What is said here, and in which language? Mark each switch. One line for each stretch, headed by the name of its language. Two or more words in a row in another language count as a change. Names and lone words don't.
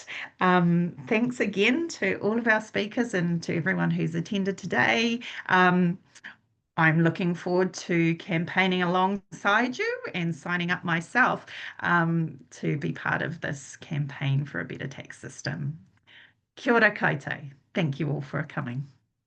English: Thanks again to all of our speakers and to everyone who's attended today. I'm looking forward to campaigning alongside you and signing up myself to be part of this campaign for a better tax system.
Māori: Kia ora koutou.
English: Thank you all for coming.